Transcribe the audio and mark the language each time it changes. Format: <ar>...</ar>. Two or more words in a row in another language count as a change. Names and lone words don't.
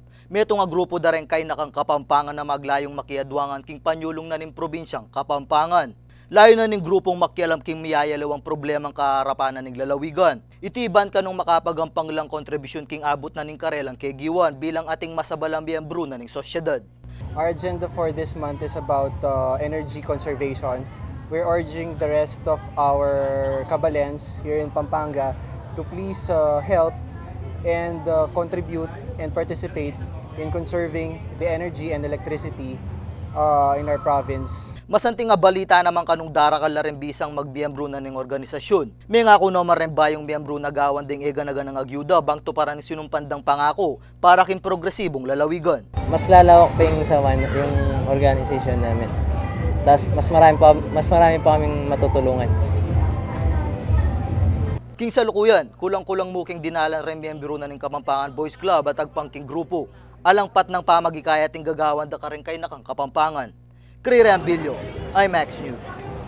<pam>Meto nga grupo da rin kay nakang Kapampangan na maglayong makiadwangan king panyulong na ning probinsyang Kapampangan. Layo na ning grupong makialam king miyayalawang problemang kaharapanan ning lalawigan. Itiban kanong makapagampang lang kontribusyon king abot na ning karelang kay Giwan bilang ating masabalang miyembro na ning sosyedad.</pam> <en>Our agenda for this month is about energy conservation. We're urging the rest of our Kabalens here in Pampanga to please help and contribute and participate in conserving the energy and electricity in our province.</en> <pam>Masanting nga balita naman kanong darakal na rin bisang magmiyembro na ning organisasyon. May nga kuno rin ba yung miyembro na gawan ding ega-naga ng agyuda bang to para ni sinumpandang pangako para king progresibong lalawigan.</pam> <tl>Mas lalawak pa yung yung organization namin. Tapos mas marami pa kaming matutulungan.</tl> <pam>King salukuyan, kulang-kulang mo king dinalan rin miyembro na ning Kapampangan Boys Club at agpangking grupo. Alangpat ng pamagikaya ting gagawan da ka rin kay nakang Kapampangan. Crire Ambilio, IMAX News.</pam>